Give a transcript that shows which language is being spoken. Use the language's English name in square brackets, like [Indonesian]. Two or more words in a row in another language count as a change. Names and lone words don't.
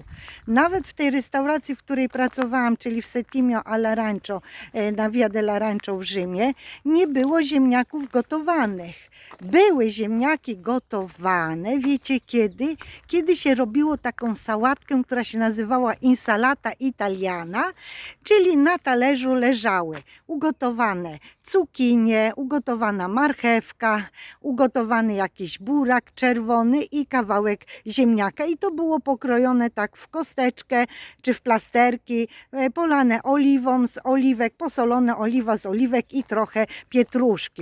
[Polish] Nawet w tej restauracji, w której pracowałam, czyli w Settimio alla Rancho, na Via della Rancho w Rzymie, nie było ziemniaków gotowanych. Były ziemniaki gotowane, wiecie kiedy? Kiedy się robiło taką sałatkę, która się nazywała [Italian] insalata italiana, [Polish] czyli na talerzu leżały ugotowane cukinie, ugotowana marchewka, ugotowany jakiś burak czerwony i kawałek ziemniaka. I to było pokrojone tak w kosteczkę czy w plasterki, polane oliwą z oliwek, posolone oliwa z oliwek i trochę pietruszki.